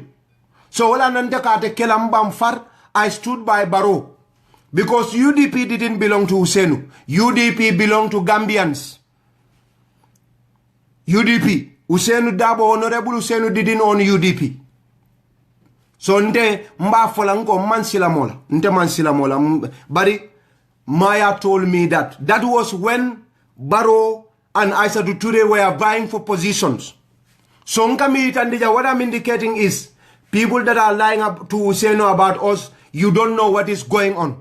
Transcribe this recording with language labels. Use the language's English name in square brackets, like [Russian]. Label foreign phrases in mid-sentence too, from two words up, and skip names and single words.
[English] So I stood by Barrow because UDP didn't belong to Usainu. UDP belonged to Gambians. UDP. Usainu Dabo, Honorable Usainu didn't own UDP. [Mandingo] So nte mba fola nko mansila mola. Nte mansila mola. [English] But Maya told me that. That was when Barrow and Aissatou Toure were vying for positions. So what I'm indicating is people that are lying up to Usainu about us, you don't know what is going on.